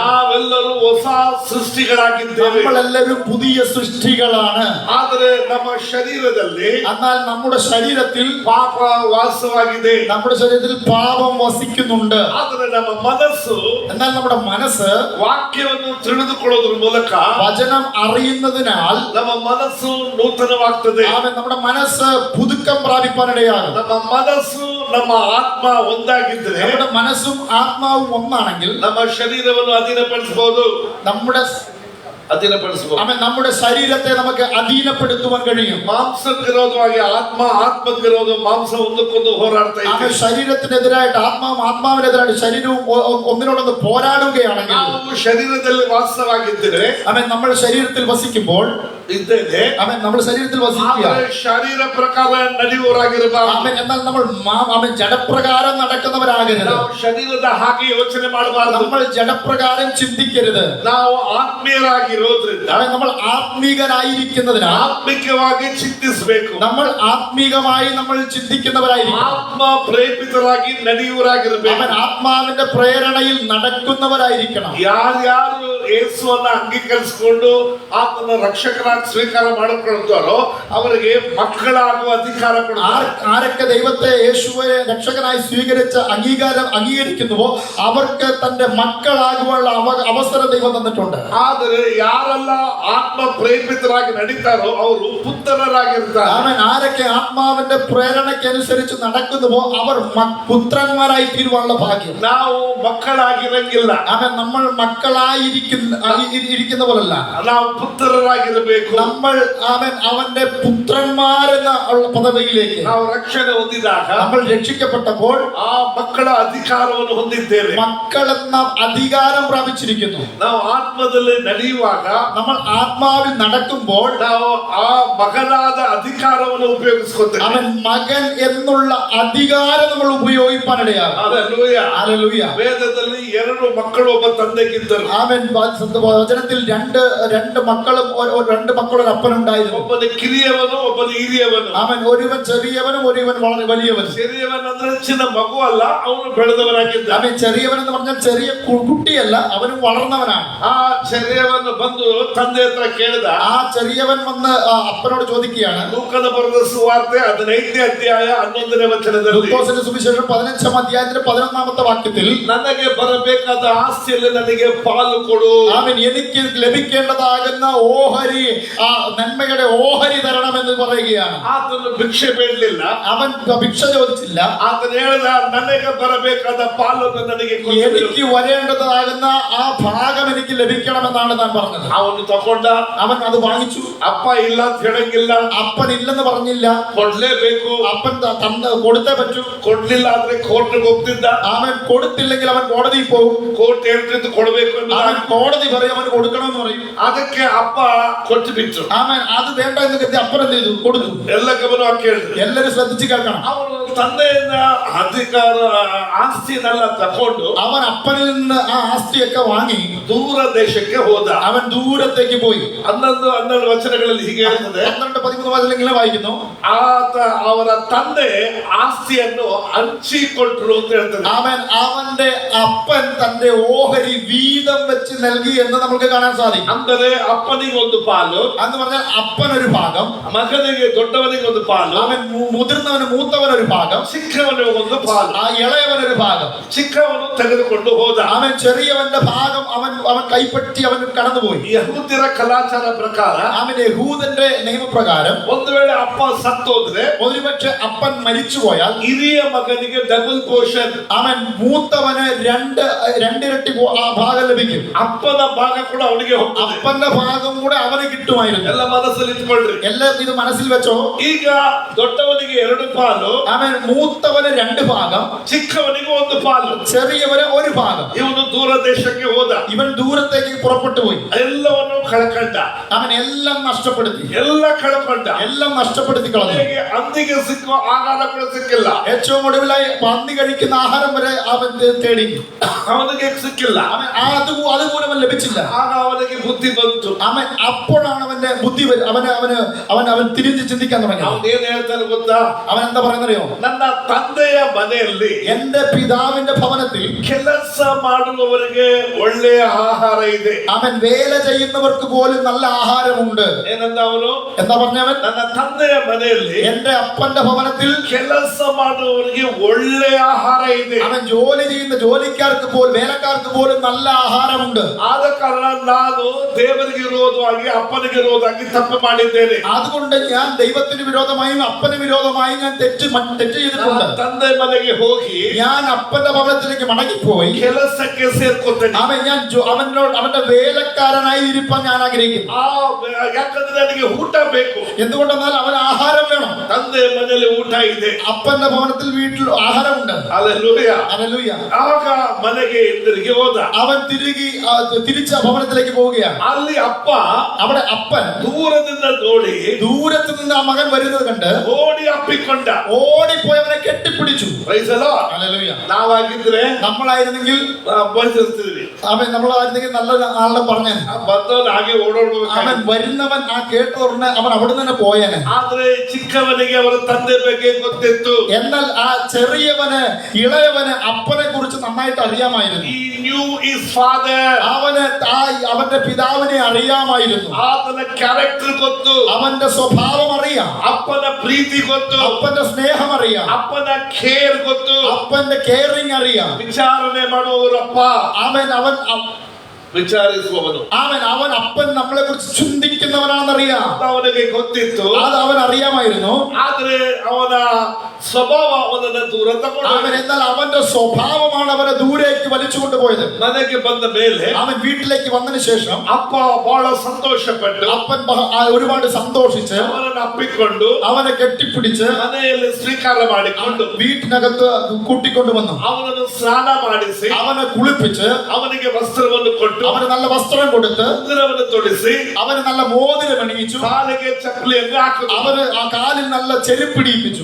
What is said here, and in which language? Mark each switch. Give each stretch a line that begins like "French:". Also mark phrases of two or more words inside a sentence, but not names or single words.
Kannada: ನಾವೆಲ್ಲರೂ ಹೊಸ ಸೃಷ್ಟಿಗಳಾಗಿದ್ದೇವೆ.
Malayalam: നമ്മളെല്ലാവരും പുതിയ സൃഷ്ടികളാണ്.
Kannada: ಆದರೆ ನಮ್ಮ ಶರೀರದಲ್ಲಿ
Malayalam: എന്നാൽ നമ്മുടെ ശരീരത്തിൽ
Kannada: ಪಾಪ ವಾಸವಾಗಿದೆ.
Malayalam: നമ്മുടെ ശരീരത്തിൽ പാപം വസിക്കുന്നുണ്ട്.
Kannada: ಆದರೆ ನಮ್ಮ ಮನಸ್ಸು,
Malayalam: എന്നാൽ നമ്മുടെ മനസ്സ്
Kannada: ವಾಕ್ಯವನ್ನು ತಿಳಿದುಕೊಳ್ಳೋದ್ರ ಮೂಲಕ
Malayalam: വചനം അറിയുന്നതിനാൽ
Kannada: ನಮ್ಮ ಮನಸ್ಸು ನೂತನವಾಗ್ತದೆ.
Malayalam: ആമേൻ, നമ്മുടെ മനസ്സ് പുതുക്കം പ്രാപിപ്പാനിടയാകും.
Kannada: ನಮ್ಮ ಮನಸ್ಸು ನಮ್ಮ ಆತ್ಮ ಒಂದಾಗಿದ್ರೆ
Malayalam: നമ്മുടെ മനസ്സും ആത്മാവും ഒന്നാണെങ്കിൽ
Kannada: ನಮ್ಮ ಶರೀರವನ್ನು ಅಧೀನಪಡಿಸಬಹುದು.
Malayalam: നമ്മുടെ ആമേൻ, നമ്മുടെ ശരീരത്തെ നമുക്ക് അധീനപ്പെടുത്തുവാൻ കഴിയും.
Kannada: ಮಾಂಸಕ್ಕೆ ವಿರೋಧವಾಗಿ ಆತ್ಮ, ಆತ್ಮಕ್ಕೆ ವಿರೋಧ ಮಾಂಸ ಒಂದಕ್ಕೊಂದು ಹೋರಾಡ್ತಾ ಇದೆ.
Malayalam: ആമേൻ, ശരീരത്തിനെതിരായിട്ട് ആത്മാവും ആത്മാവിനെതിരായിട്ട് ശരീരവും ഒന്നിനോടൊന്ന് പോരാടുകയാണെങ്കിൽ,
Kannada: ನಾವು ಶರೀರದಲ್ಲಿ ವಾಸವಾಗಿದ್ದರೆ,
Malayalam: ആമേൻ, നമ്മൾ ശരീരത്തിൽ വസിക്കുമ്പോൾ
Kannada: ಇದ್ದೇನೆ,
Malayalam: ആമേൻ, നമ്മൾ ശരീരത്തിൽ വസിക്കുക,
Kannada: ಆದರೆ ಶರೀರ ಪ್ರಕಾರ ನಡೆಯುವವರಾಗಿರಬಾರದು.
Malayalam: ആമേൻ, എന്നാൽ നമ്മൾ ആമേൻ ജഡപ്രകാരം നടക്കുന്നവരാകരുത്.
Kannada: ನಾವು ಶರೀರದ ಹಾಗೆ ಯೋಚನೆ ಮಾಡಬಾರದು.
Malayalam: നമ്മൾ ജഡപ്രകാരം ചിന്തിക്കരുത്.
Kannada: ನಾವು ಆತ್ಮೀಯರಾಗಿರೋದ್ರಿಂದ
Malayalam: ആമേൻ, നമ്മൾ ആത്മീകരായിരിക്കുന്നതിനാൽ
Kannada: ಆತ್ಮಿಕವಾಗಿ ಚಿಂತಿಸಬೇಕು.
Malayalam: നമ്മൾ ആത്മീകമായി നമ്മൾ ചിന്തിക്കുന്നവരായിരിക്കും.
Kannada: ಆತ್ಮ ಪ್ರೇರಿತರಾಗಿ ನಡೆಯುವವರಾಗಿರಬೇಕು.
Malayalam: അവൻ ആത്മാവിന്റെ പ്രേരണയിൽ നടക്കുന്നവരായിരിക്കണം.
Kannada: ಯಾರ್ಯಾರು ಯೇಸುವನ್ನ ಅಂಗೀಕರಿಸಿಕೊಂಡು ಆತನ ರಕ್ಷಕರಾಗಿ ಸ್ವೀಕಾರ ಮಾಡಿಕೊಳ್ಳುತ್ತಾರೋ ಅವರಿಗೆ ಮಕ್ಕಳಾಗುವ ಅಧಿಕಾರ ಕೊಡ್ತಾರೆ.
Malayalam: ആരൊക്കെ ദൈവത്തെ യേശുവെ രക്ഷകനായി സ്വീകരിച്ച അംഗീകരിക്കുന്നുവോ അവർക്ക് തന്റെ മക്കളാകുവാനുള്ള അവസരം ദൈവം തന്നിട്ടുണ്ട്.
Kannada: ಆದರೆ ಯಾರೆಲ್ಲ ಆತ್ಮ ಪ್ರೇರಿತರಾಗಿ ನಡೀತಾರೋ ಅವರು ಪುತ್ರರಾಗಿರ್ತಾರೆ.
Malayalam: അവൻ ആരൊക്കെ ആത്മാവിന്റെ പ്രേരണയ്ക്കനുസരിച്ച് നടക്കുന്നുവോ അവർ പുത്രന്മാരായി തീരുവാനുള്ള ഭാഗ്യം.
Kannada: ನಾವು ಮಕ್ಕಳಾಗಿರಂಗಿಲ್ಲ.
Malayalam: അവൻ നമ്മൾ മക്കളായിരിക്കുന്ന പോലല്ല,
Kannada: ನಾವು ಪುತ್ರರಾಗಿರಬೇಕು.
Malayalam: നമ്മൾ അവന്റെ പുത്രന്മാരെന്ന പദവിയിലേക്ക്
Kannada: ನಾವು ರಕ್ಷಣೆ ಹೊಂದಿದಾಗ
Malayalam: നമ്മൾ രക്ഷിക്കപ്പെട്ടപ്പോൾ
Kannada: ಆ ಮಕ್ಕಳ ಅಧಿಕಾರವನ್ನು ಹೊಂದಿದ್ದೇವೆ.
Malayalam: മക്കളെന്ന അധികാരം പ്രാപിച്ചിരിക്കുന്നു.
Kannada: ನಾವು ಆತ್ಮದಲ್ಲಿ ನಡೆಯುವಾಗ
Malayalam: നമ്മൾ ആത്മാവിൽ നടക്കുമ്പോൾ
Kannada: ನಾವು ಆ ಮಗನಾದ ಅಧಿಕಾರವನ್ನು ಉಪಯೋಗಿಸ್ಕೊತೇವೆ.
Malayalam: അവൻ മകൻ എന്നുള്ള അധികാരം നമ്മൾ ഉപയോഗിക്കാനിടയാകും.
Kannada: ಹಲ್ಲೆಲೂಯ. ವೇದದಲ್ಲಿ 2 ಮಕ್ಕಳು ಒಬ್ಬ ತಂದೆಗಿದ್ದರು.
Malayalam: അവൻ വചനത്തിൽ രണ്ട് മക്കളും ഒരു അപ്പനുണ്ടായിരുന്നു.
Kannada: ಒಬ್ಬನ ಕಿರಿಯವನು, ಒಬ್ಬನ ಹಿರಿಯವನು.
Malayalam: അവൻ ഒരുവൻ ചെറിയവനും ഒരുവൻ വളരെ വലിയവനും.
Kannada: ചെറിಯವൻ ಅಂದ್ರೆ ಚಿನ್ನ ಮಗು ಅಲ್ಲ, ಅವನು ಬೆಳೆದವನಾಗಿದ್ದ.
Malayalam: അവൻ ചെറിയവൻ എന്ന് പറഞ്ഞാൽ ചെറിയ കുട്ടിയല്ല, അവനും വളർന്നവനാണ്.
Kannada: ಆ ചെറിಯವನು ಬಂದು ತಂದೆ ಹತ್ರ ಕೇಳಿದ.
Malayalam: ആ ചെറിയവൻ വന്ന് അപ്പനോട് ചോദിക്കുകയാണ്.
Kannada: ಲೂಕನ ಬರೆದ ಸುವಾರ್ತೆ 15ನೇ ಅಧ್ಯಾಯ 11ನೇ ವಚನದಲ್ಲಿ,
Malayalam: ലൂക്കോസിന്റെ സുവിശേഷം 15ാം അധ്യായത്തിന്റെ 11ാമത്തെ വാക്യത്തിൽ,
Kannada: ನನಗೆ ಬರಬೇಕಾದ ಆಸ್ತಿಯಲ್ಲಿ ನನಗೆ ಪಾಲು ಕೊಡು.
Malayalam: അവൻ എനിക്ക് ലഭിക്കേണ്ടതാകുന്ന ഓഹരി, ആ നന്മയുടെ ഓഹരി തരണമെന്ന് പറയുകയാണ്.
Kannada: ಆತನು ಭಿಕ್ಷೆ ಬೇಡಲಿಲ್ಲ.
Malayalam: അവൻ ഭിക്ഷ ചോദിച്ചില്ല.
Kannada: ಆತನು ಹೇಳಿದ, ನನಗೆ ಬರಬೇಕಾದ ಪಾಲನ್ನು ನನಗೆ ಕೊಡು.
Malayalam: എനിക്ക് വരേണ്ടതാകുന്ന ആ ഭാഗം എനിക്ക് ലഭിക്കണമെന്നാണ് താൻ പറഞ്ഞത്.
Kannada: ಅವನು ತಕೊಂಡ.
Malayalam: അവൻ അത് വാങ്ങിച്ചു.
Kannada: ಅಪ್ಪ ಇಲ್ಲ ಅಂತ ಹೇಳಂಗಿಲ್ಲ.
Malayalam: അപ്പൻ ഇല്ലെന്ന് പറഞ്ഞില്ല.
Kannada: ಕೊಡ್ಲೇಬೇಕು.
Malayalam: അപ്പൻ കൊടുത്തേ പറ്റൂ.
Kannada: ಕೊಡ್ಲಿಲ್ಲ ಅಂದ್ರೆ ಕೋರ್ಟ್ಗೆ ಹೋಗ್ತಿದ್ದ.
Malayalam: അവൻ കൊടുത്തില്ലെങ്കിൽ അവൻ കോടതിയിൽ പോകും.
Kannada: ಕೋರ್ಟ್ ಹೇಳ್ತಿದ್ದು ಕೊಡಬೇಕು ಅಂತ.
Malayalam: അവൻ കോടതി പറയും അവൻ കൊടുക്കണമെന്ന് പറയും.
Kannada: ಅದಕ್ಕೆ ಅಪ್ಪ ಕೊಟ್ಟು ಬಿಟ್ರು.
Malayalam: അവൻ അത് വേണ്ട എന്ന് കരുതി അപ്പൻ എന്ത് ചെയ്തു? കൊടുത്തു.
Kannada: ಎಲ್ಲ ಗಮನವಾಗಿ ಕೇಳಿದ್ರು.
Malayalam: എല്ലാരും ശ്രദ്ധിച്ച് കേൾക്കണം.
Kannada: ಅವನು ತಂದೆಯಿಂದ ಅಧಿಕಾರ ಆಸ್ತಿಯನ್ನೆಲ್ಲ ತಕೊಂಡು
Malayalam: അവൻ അപ്പനിൽ നിന്ന് ആ ആസ്തിയൊക്കെ വാങ്ങി
Kannada: ದೂರ ದೇಶಕ್ಕೆ ಹೋದ.
Malayalam: അവൻ ദൂരത്തേക്ക് പോയി.
Kannada: 11-12 ವಚನಗಳಲ್ಲಿ ಹೀಗೆ ಹೇಳ್ತದೆ.
Malayalam: 12-13 വചനങ്ങളിൽ വായിക്കുന്നു.
Kannada: ಆತ ಅವರ ತಂದೆ ಆಸ್ತಿಯನ್ನು ಹಂಚಿಕೊಟ್ರು ಅಂತ ಹೇಳ್ತದೆ.
Malayalam: അവന്റെ അപ്പൻ തന്റെ ഓഹരി വീതം വെച്ച് നൽകി എന്ന് നമുക്ക് കാണാൻ സാധിക്കും.
Kannada: ಅಂದರೆ ಅಪ್ಪನಿಗೆ ಒಂದು ಪಾಲು,
Malayalam: എന്ന് പറഞ്ഞാൽ അപ്പൻ ഒരു ഭാഗം,
Kannada: ಮಗನಿಗೆ ದೊಡ್ಡವನಿಗೆ ಒಂದು ಪಾಲು,
Malayalam: അവൻ മുതിർന്നവന് മൂത്തവൻ ഒരു ഭാഗം,
Kannada: ಚಿಕ್ಕವನಿಗೆ ಒಂದು ಪಾಲು,
Malayalam: ആ ഇളയവൻ ഒരു ഭാഗം.
Kannada: ಚಿಕ್ಕವನು ತೆಗೆದುಕೊಂಡು ಹೋದ.
Malayalam: അവൻ ചെറിയവന്റെ ഭാഗം അവൻ കൈപ്പറ്റി അവൻ കടന്നുപോയി.
Kannada: ಯಹೂದ್ಯರ ಕಲಾಚಾರ ಪ್ರಕಾರ
Malayalam: അവൻ യഹൂദന്റെ നിയമപ്രകാരം
Kannada: ಒಂದು ವೇಳೆ ಅಪ್ಪ ಸತ್ತೋದ್ರೆ
Malayalam: ഒരുപക്ഷെ അപ്പൻ മരിച്ചുപോയാൽ
Kannada: ಹಿರಿಯ ಮಗನಿಗೆ
English: double portion,
Malayalam: അവൻ മൂത്തവന് രണ്ടിരട്ടി ആ ഭാഗം ലഭിക്കും.
Kannada: ಅಪ್ಪನ ಭಾಗ ಕೂಡ ಅವನಿಗೆ ಹೋಗ್ತದೆ.
Malayalam: അപ്പന്റെ ഭാഗം കൂടെ അവന് കിട്ടുമായിരുന്നു.
Kannada: ಎಲ್ಲ ಮನಸ್ಸಲ್ಲಿ ಇಟ್ಕೊಳ್ರಿ.
Malayalam: എല്ലാം ഇത് മനസ്സിൽ വെച്ചോ.
Kannada: ಈಗ ದೊಡ್ಡವನಿಗೆ 2 ಪಾಲು,
Malayalam: അവൻ മൂത്തവന് 2 ഭാഗം,
Kannada: ಚಿಕ್ಕವನಿಗೆ ಒಂದು ಪಾಲು.
Malayalam: ചെറിയവന് 1 ഭാഗം.
Kannada: ಇವನು ದೂರ ದೇಶಕ್ಕೆ ಹೋದ.
Malayalam: ഇവൻ ദൂരത്തേക്ക് പുറപ്പെട്ടു പോയി.
Kannada: ಎಲ್ಲವನ್ನು ಕಳ್ಕೊಂಡ,
Malayalam: അവൻ എല്ലാം നഷ്ടപ്പെടുത്തി,
Kannada: ಎಲ್ಲ ಕಳ್ಕೊಂಡ.
Malayalam: എല്ലാം നഷ്ടപ്പെടുത്തി കളഞ്ഞു.
Kannada: ಕೊನೆಗೆ ಅಂದಿಗೆ ಸಿಕ್ಕುವ ಆಹಾರ ಕೂಡ ಸಿಕ್ಕಿಲ್ಲ,
Malayalam: ഏറ്റവും ഒടുവിലായി പന്നി കഴിക്കുന്ന ആഹാരം വരെ അവൻ തേടി,
Kannada: ಅವನಿಗೆ ಸಿಕ್ಕಿಲ್ಲ.
Malayalam: അവൻ അതുപോലും അവൻ ലഭിച്ചില്ല.
Kannada: ಆಗ ಅವನಿಗೆ ಬುದ್ಧಿ ಬಂತು.
Malayalam: അവൻ അപ്പോഴാണ് അവന്റെ ബുദ്ധി അവൻ തിരിഞ്ഞ് ചിന്തിക്കാൻ തുടങ്ങി.
Kannada: ಅವನು ಏನ್ ಹೇಳ್ತಾನೆ ಗೊತ್ತಾ?
Malayalam: അവൻ എന്താ പറയുന്നറിയോ?
Kannada: ನನ್ನ ತಂದೆಯ ಮನೆಯಲ್ಲಿ
Malayalam: എന്റെ പിതാവിന്റെ ഭവനത്തിൽ
Kannada: ಕೆಲಸ ಮಾಡುವವರಿಗೆ ಒಳ್ಳೆಯ ಆಹಾರ ಇದೆ.
Malayalam: അവൻ വേല ചെയ്യുന്നവർക്ക് പോലും നല്ല ആഹാരമുണ്ട്.
Kannada: ಏನಂದ ಅವನು?
Malayalam: എന്താ പറഞ്ഞവൻ?
Kannada: ನನ್ನ ತಂದೆಯ ಮನೆಯಲ್ಲಿ
Malayalam: എന്റെ അപ്പന്റെ ഭവനത്തിൽ
Kannada: ಕೆಲಸ ಮಾಡುವವರಿಗೆ ಒಳ್ಳೆಯ ಆಹಾರ ಇದೆ.
Malayalam: അവൻ ജോലി ചെയ്യുന്ന ജോലിക്കാർക്ക് പോലും വേലക്കാർക്ക് പോലും നല്ല ആഹാരമുണ്ട്.
Kannada: ಆದ ಕಾರಣ ನಾನು ದೇವರಿಗೆ ವಿರೋಧವಾಗಿ ಅಪ್ಪನಿಗೆ ವಿರೋಧವಾಗಿ ತಪ್ಪು ಮಾಡಿದ್ದೇನೆ.
Malayalam: അതുകൊണ്ട് ഞാൻ ദൈവത്തിന് വിരോധമായും അപ്പന് വിരോധമായും ഞാൻ തെറ്റ് ചെയ്തിട്ടുണ്ട്.
Kannada: ತಂದೆ ಮನೆಗೆ ಹೋಗಿ
Malayalam: ഞാൻ അപ്പന്റെ ഭവനത്തിലേക്ക് മടങ്ങിപ്പോയി
Kannada: ಕೆಲಸಕ್ಕೆ ಸೇರ್ಕೊತೇನೆ.
Malayalam: അവന്റെ വേലക്കാരനായി ഇരിപ്പാൻ ഞാൻ ആഗ്രഹിക്കുന്നു.
Kannada: ಯಾಕಂದ್ರೆ ನನಗೆ ಊಟ ಬೇಕು.
Malayalam: എന്തുകൊണ്ടെന്നാൽ അവന് ആഹാരം വേണം.
Kannada: ತಂದೆ ಮನೆಯಲ್ಲಿ ಊಟ ಇದೆ,
Malayalam: അപ്പന്റെ ഭവനത്തിൽ വീട്ടിൽ ആഹാരമുണ്ട്. ഹല്ലേലൂയ. ഹല്ലേലൂയ.
Kannada: ಆಗ ಮನೆಗೆ ಹಿಂದಿರುಗಿ ಹೋದ.
Malayalam: അവൻ തിരിച്ച ഭവനത്തിലേക്ക് പോവുകയാണ്.
Kannada: ಅಲ್ಲಿ ಅಪ್ಪ
Malayalam: അവിടെ അപ്പൻ
Kannada: ದೂರದಿಂದ ನೋಡಿ,
Malayalam: ദൂരത്ത് നിന്ന് ആ മകൻ വരുന്നത് കണ്ട്
Kannada: ಓಡಿ ಅಪ್ಪಿಕೊಂಡ,
Malayalam: ഓടിപ്പോയി അവനെ കെട്ടിപ്പിടിച്ചു.
English: Praise the Lord.
Malayalam: ഹല്ലേലൂയ.
Kannada: ನಾವಾಗಿದ್ರೆ
Malayalam: നമ്മളായിരുന്നെങ്കിൽ
Kannada: ಬಯಸಿರ್ತಿದ್ವಿ.
Malayalam: നമ്മളായിരുന്നെങ്കിൽ നല്ല ആളുടെ പറഞ്ഞ
Kannada: ಬಂದವನು ಹಾಗೆ ಓಡೋಡ್ಬೇಕು.
Malayalam: അവൻ വരുന്നവൻ ആ കേട്ടോറിന് അവൻ അവിടെ തന്നെ പോയേനെ.
Kannada: ಆದ್ರೆ ಚಿಕ್ಕವನಿಗೆ ಅವರ ತಂದೆ ಬಗ್ಗೆ ಗೊತ್ತಿತ್ತು.
Malayalam: എന്നാൽ ആ ചെറിയവന് ഇളയവന് അപ്പനെ കുറിച്ച് നന്നായിട്ട് അറിയാമായിരുന്നു.
English: He knew his father.
Malayalam: അവന്റെ പിതാവിനെ അറിയാമായിരുന്നു.
Kannada: ಆತನ ಕ್ಯಾರೆಕ್ಟರ್ ಗೊತ್ತು,
Malayalam: അവന്റെ സ്വഭാവം അറിയാം,
Kannada: ಅಪ್ಪನ ಪ್ರೀತಿ ಗೊತ್ತು,
Malayalam: അപ്പന്റെ സ്നേഹം അറിയാം,
Kannada: ಅಪ್ಪನ ಕೇರ್ ಗೊತ್ತು,
Malayalam: അപ്പന്റെ കെയറിങ് അറിയാം.
Kannada: ವಿಚಾರಣೆ ಮಾಡುವವರಪ್ಪ,
Malayalam: അവൻ
Kannada: ವಿಚಾರಿಸುವವನು,
Malayalam: അവൻ അപ്പൻ നമ്മളെ കുറിച്ച് ചിന്തിക്കുന്നവനാണെന്നറിയാം.
Kannada: ಅವನಿಗೆ ಗೊತ್ತಿತ್ತು.
Malayalam: അത് അവൻ അറിയാമായിരുന്നു.
Kannada: ಆದ್ರೆ ಅವನ ಸ್ವಭಾವ ಅವನನ್ನ ದೂರ ತಗೊಂಡು,
Malayalam: എന്നാൽ അവന്റെ സ്വഭാവമാണ് അവനെ ദൂരേക്ക് വലിച്ചു കൊണ്ടുപോയത്.
Kannada: ಮನೆಗೆ ಬಂದ ಮೇಲೆ
Malayalam: അവൻ വീട്ടിലേക്ക് വന്നതിന് ശേഷം
Kannada: ಅಪ್ಪ ಬಹಳ ಸಂತೋಷಪಟ್ಟು
Malayalam: അപ്പൻ ഒരുപാട് സന്തോഷിച്ച്
Kannada: ಅವನನ್ನು ಅಪ್ಪಿಕೊಂಡು
Malayalam: അവനെ കെട്ടിപ്പിടിച്ച്
Kannada: ಮನೆಯಲ್ಲಿ ಸ್ವೀಕಾರ ಮಾಡಿಕೊಂಡು
Malayalam: വീട്ടിനകത്ത് കൂട്ടിക്കൊണ്ടു വന്നു.
Kannada: ಅವನನ್ನು ಸ್ನಾನ ಮಾಡಿಸಿ
Malayalam: അവനെ കുളിപ്പിച്ച്
Kannada: ಅವನಿಗೆ ವಸ್ತ್ರವನ್ನು ಕೊಟ್ಟು
Malayalam: അവന് നല്ല വസ്ത്രം കൊടുത്ത്
Kannada: ಉಂಗುರವನ್ನು ತೊಡಿಸಿ
Malayalam: അവന് നല്ല മോതിരം അണിയിച്ചു.
Kannada: ಕಾಲಿಗೆ ಚಪ್ಪಲಿಯನ್ನು ಹಾಕಿದ್ರು.
Malayalam: അവന് ആ കാലിൽ നല്ല ചെരുപ്പിടിയിപ്പിച്ചു.